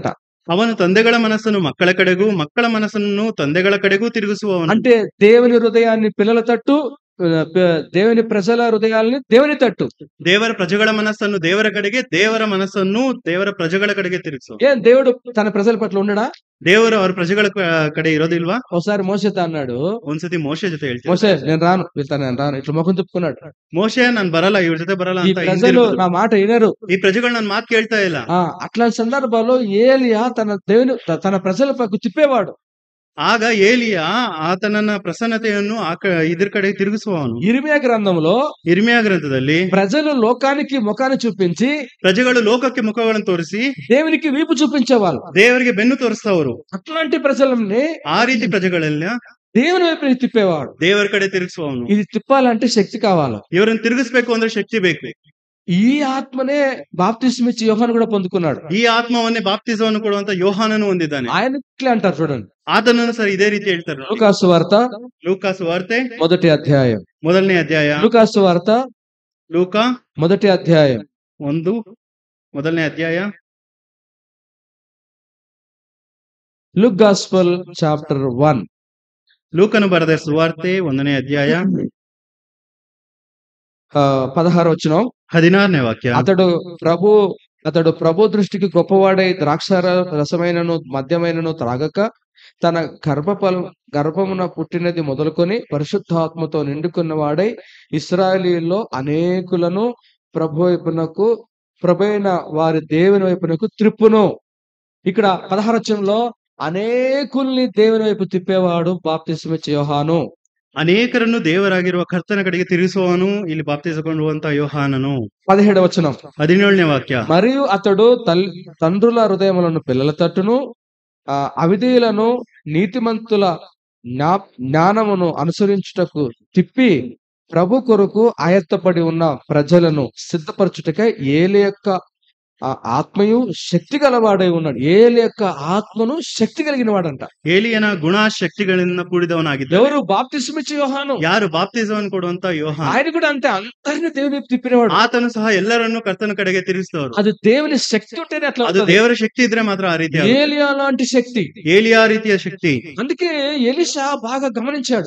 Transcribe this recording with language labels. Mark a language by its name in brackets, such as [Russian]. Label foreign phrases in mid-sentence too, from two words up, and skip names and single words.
[Kannada] ಅವನು ತಂದೆಗಳ ಮನಸ್ಸನ್ನು ಮಕ್ಕಳ ಕಡೆಗೂ, ಮಕ್ಕಳ ಮನಸ್ಸನ್ನು ತಂದೆಗಳ ಕಡೆಗೂ ತಿರುಗಿಸುವವನು. [Telugu] అంటే దేవుని హృదయాన్ని పిల్లల తట్టు, దేవుని ప్రజల హృదయాల్ని దేవుని తట్టు. [Kannada] ದೇವರ ಪ್ರಜೆಗಳ ಮನಸ್ಸನ್ನು ದೇವರ ಕಡೆಗೆ, ದೇವರ ಮನಸ್ಸನ್ನು ದೇವರ ಪ್ರಜೆಗಳ ಕಡೆಗೆ ತಿರುಗಿಸುವ. [Telugu] ఏం దేవుడు తన ప్రజల పట్ల ఉండడా? [Kannada] ದೇವರು ಅವ್ರ ಪ್ರಜೆಗಳ ಕಡೆ ఇరోదిల్వా? [Telugu] ఒకసారి మోషేతో అన్నాడు, [Kannada] ಒಂದ್ಸತಿ ಮೋಶೆ ಜೊತೆ ಹೇಳ್ತೀನಿ, [Telugu] మోషే నేను రాను, నేను రాను, ఇట్లా ముఖం తిప్పుకున్నాడు. [Kannada] మోషే ನಾನು ಬರಲ್ಲ, ಇವ್ರ ಜೊತೆ ಬರಲ್ಲ [Telugu] ఈ [Kannada] ಅಂತ [Telugu] ప్రజలు నా మాట వినరు. [Kannada] ಈ ಪ್ರಜೆಗಳು ನನ್ನ ಮಾತು ಕೇಳ್ತಾ ಇಲ್ಲ. [Telugu] అట్లాంటి సందర్భాల్లో ఏలియా తన ప్రజల పక్కకు తిప్పేవాడు. [Kannada] ಆಗ ಏಲಿಯಾ ಆತನನ್ನ ಪ್ರಸನ್ನತೆಯನ್ನು ಇದ್ರ ಕಡೆ ತಿರುಗಿಸುವವನು. [Telugu] ఇర్మియా గ్రంథంలో, [Kannada] ಇರ್ಮಿಯಾ ಗ್ರಂಥದಲ್ಲಿ [Telugu] ప్రజలు లోకానికి ముఖాన్ని చూపించి, [Kannada] ಪ್ರಜೆಗಳು ಲೋಕಕ್ಕೆ ಮುಖಗಳನ್ನು ತೋರಿಸಿ [Telugu] దేవునికి వీపు చూపించేవాళ్ళు. [Kannada] ದೇವರಿಗೆ ಬೆನ್ನು ತೋರಿಸ್ತವರು. [Telugu] అట్లాంటి ప్రజలని, [Kannada] ಆ ರೀತಿ ಪ್ರಜೆಗಳೆಲ್ಲ [Telugu] దేవుని వైపు తిప్పేవాడు. [Kannada] ದೇವರ ಕಡೆ ತಿರುಗಿಸುವವನು. [Telugu] ఇది తిప్పాలంటే శక్తి కావాలి. [Kannada] ಇವರನ್ನು ತಿರುಗಿಸ್ಬೇಕು ಅಂದ್ರೆ ಶಕ್ತಿ ಬೇಕು. [Telugu] ఈ ఆత్మనే బాప్తిస్మ ఇచ్చి యోహాను కూడా పొందుకున్నాడు. [Kannada] ಈ ಆತ್ಮವನ್ನೇ ಬಾಪ್ತಿಸವನ್ನು ಕೊಡುವಂತ ಯೋಹಾನನು ಹೊಂದಿದ್ದಾನೆ. [Telugu] ఆయన ఇట్లా అంటారు చూడండి, [Kannada] ಆತನನ್ನು ಸರ್ ಇದೇ ರೀತಿ ಹೇಳ್ತಾರೆ. [Telugu] లూకాసు వార్త [Kannada] ಲೂಕಾಸು ವಾರ್ತೆ [Telugu] 1వ అధ్యాయం. [Kannada] 1ನೇ ಅಧ್ಯಾಯ. [Telugu] లూకాసు వార్త [Kannada] ಲೂಕಾ [Telugu] 1వ అధ్యాయం [Kannada] 1ನೇ ಅಧ್ಯಾಯ. [English] Luke Gospel Chapter 1. [Kannada] ಲೂಕನು ಬರೆದ ಸುವಾರ್ತೆ 1ನೇ ಅಧ್ಯಾಯ [Telugu] 16వ వచనం. [Kannada] 16ನೇ ವಾಕ್ಯ. [Telugu] అతడు ప్రభు దృష్టికి గొప్పవాడై ద్రాక్ష రసమైనను మద్యమైనను త్రాగక, తన గర్భమున పుట్టినది మొదలుకొని పరిశుద్ధాత్మతో నిండుకున్నవాడై ఇశ్రాయేలీయుల్లో అనేకులను ప్రభువైన వారి దేవుని వైపునకు త్రిప్పును. ఇక్కడ 16వ వచనంలో అనేకుల్ని దేవుని వైపు తిప్పేవాడు బాప్తిస్మిచ్చే యోహాను. [Kannada] ಅನೇಕರನ್ನು ದೇವರಾಗಿರುವ ಕರ್ತನ ಕಡೆಗೆ ತಿರುಗಿಸುವವನು ಇಲ್ಲಿ ಬಾಪ್ತಿಸಿಕೊಳ್ಳುವಂತ ಯೋಹಾನನು. [Telugu] 17వ వచనం. [Kannada] 17ನೇ ವಾಕ್ಯ. [Telugu] మరియు అతడు తండ్రుల హృదయములను పిల్లల తట్టును, అవిధేయులను నీతిమంతుల జ్ఞానమును అనుసరించుటకు తిప్పి, ప్రభు కొరకు ఆయత్తపడి ఉన్న ప్రజలను సిద్ధపరచుటకై ఏలి యొక్క ఆత్మయు శక్తి గలవాడై ఉన్నాడు. ఏలి యొక్క ఆత్మను శక్తి కలిగిన వాడంట. [Kannada] ಏಲಿಯನ ಗುಣ ಶಕ್ತಿಗಳಿಂದ ಕೂಡಿದವನಾಗಿದ್ದ. [Telugu] ఎవరు బాప్తిస్మిచ్చే యోహాను. [Kannada] ಯಾರು ಬಾಪ್ತಿಸವನ್ನು ಕೊಡುವಂತ ಯೋಹಾನ. [Telugu] ఆయన కూడా అంతే, అందరిని దేవుని వైపు తిప్పినవాడు. [Kannada] ಆತನು ಸಹ ಎಲ್ಲರನ್ನು ಕರ್ತನ ಕಡೆಗೆ ತಿರುಗಿಸಿದವರು. [Telugu] అది దేవుని శక్తి ఉంటేనే అట్లా. [Kannada] ಅದು ದೇವರ ಶಕ್ತಿ ಇದ್ರೆ ಮಾತ್ರ ಆ ರೀತಿ. [Telugu] ఏలియా లాంటి శక్తి. [Kannada] ಏಲಿಯಾ ರೀತಿಯ ಶಕ್ತಿ. [Telugu] అందుకే ఎలీషా బాగా గమనించాడు.